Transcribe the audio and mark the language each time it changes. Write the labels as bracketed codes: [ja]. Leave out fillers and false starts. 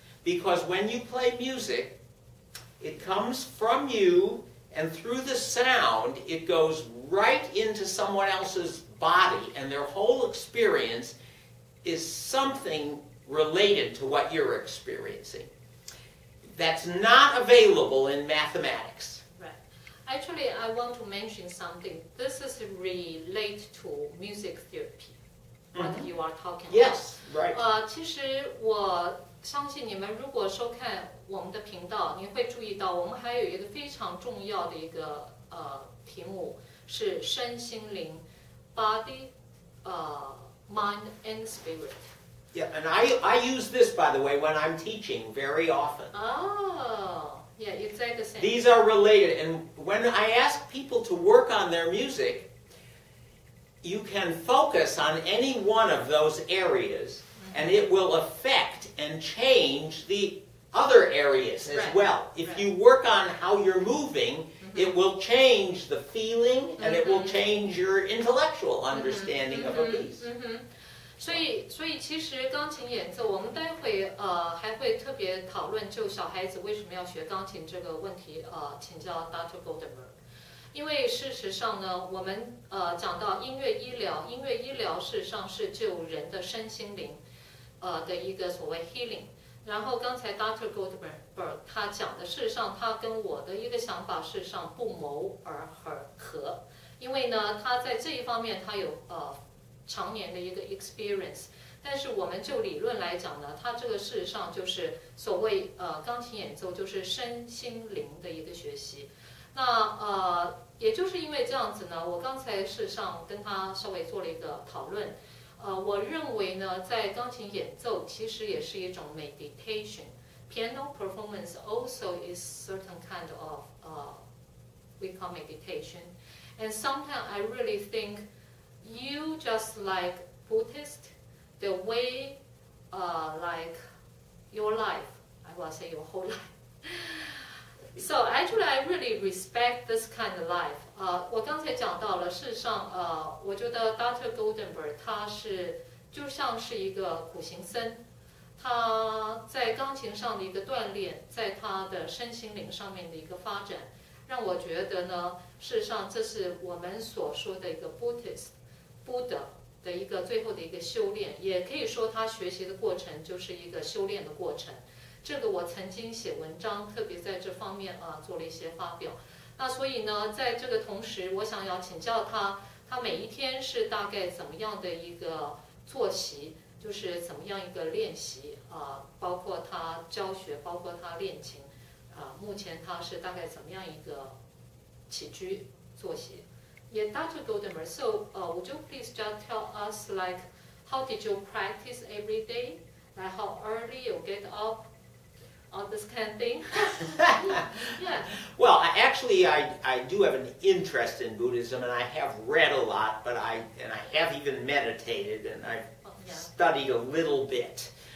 [en] Because when you play music, it comes from you, and through the sound, it goes right into someone else's body, and their whole experience is something related to what you're experiencing. That's not available in mathematics. Right. Actually, I want to mention something. This is related to music therapy, what you are talking about. Yes, right. [zh] 其实我相信你们如果收看我们的频道，你会注意到我们还有一个非常重要的一个题目是身心灵 ， [en] body, mind and spirit. Yeah, and I use this, by the way, when I'm teaching very often. Oh, yeah, it's like the same. These are related, and when I ask people to work on their music, you can focus on any one of those areas, and it will affect and change the other areas as well. If you work on how you're moving, it will change the feeling, and it will change your intellectual understanding of a piece. [zh] 所以其实钢琴演奏，我们待会还会特别讨论，就小孩子为什么要学钢琴这个问题，请教 Dr. Goldenberg。因为事实上呢，我们讲到音乐医疗，音乐医疗事实上是救人的身心灵的一个所谓 healing。然后刚才 Dr. Goldenberg 他讲的，事实上他跟我的一个想法事实上不谋而合，因为呢他在这一方面他有常年的一个 experience。但是我们就理论来讲呢，它这个事实上就是所谓钢琴演奏就是身心灵的一个学习。那也就是因为这样子呢，我刚才事实上跟他稍微做了一个讨论。我认为呢，在钢琴演奏其实也是一种 meditation。 [en] Piano performance also is certain kind of we call meditation. And sometimes I really think you just like Buddhist, the way like your life, I will say your whole life. So actually, I really respect this kind of life. [zh] 我刚才讲到了，事实上，我觉得 Dr. Goldenberg 他就像是一个苦行僧，他在钢琴上的一个锻炼，在他的身心灵上面的一个发展，让我觉得呢，事实上这是我们所说的一个 Buddha 的一个最后的一个修炼，也可以说他学习的过程就是一个修炼的过程。这个我曾经写文章，特别在这方面做了一些发表。那所以呢，在这个同时，我想要请教他每一天是大概怎么样的一个作息，就是怎么样一个练习包括他教学，包括他练琴目前他是大概怎么样一个起居作息？Yeah, Dr. Goldenberg. [en] So, would you please just tell us like how did you practice every day? Like how early you get up? All this kind of thing. Yeah. Well, actually, I do have an interest in Buddhism, and I have read a lot, but I have even meditated, and I've studied a little bit.